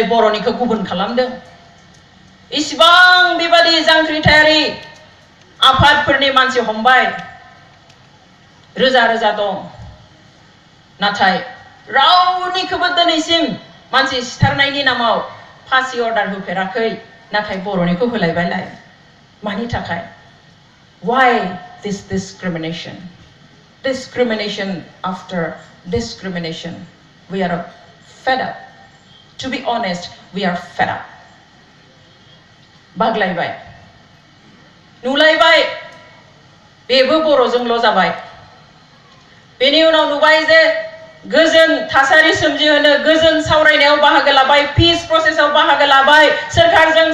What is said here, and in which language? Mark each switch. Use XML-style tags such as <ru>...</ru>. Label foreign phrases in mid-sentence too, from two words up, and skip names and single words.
<brx>बर'निखौ गुबुन खालामदों इसिबां बेबादि जांख्रिथायारि आफादफोरनि मानसि हमबाय रोजा रोजा दं नाथाय रावनिखौबो दिनैसिम मानसि सिथारनायनि नामाव फांसि अर्डार होफेराखै नाथाय बर'निखौ होलायबायलाय मानि थाखाय</brx> <en>why this discrimination after discrimination we are fed up to be honest we are fed up</en> <brx>बागलायबाय नुलायबाय बेबो बर'जोंल' जाबाय बेनि उनाव नुबाय जे गोजोन थासारि सोमजिहोनो गोजोन सावरायनायाव बाहागो लाबाय</brx> <en>peace processआव</en> <brx>बाहागो लाबाय सरकारजों</brx>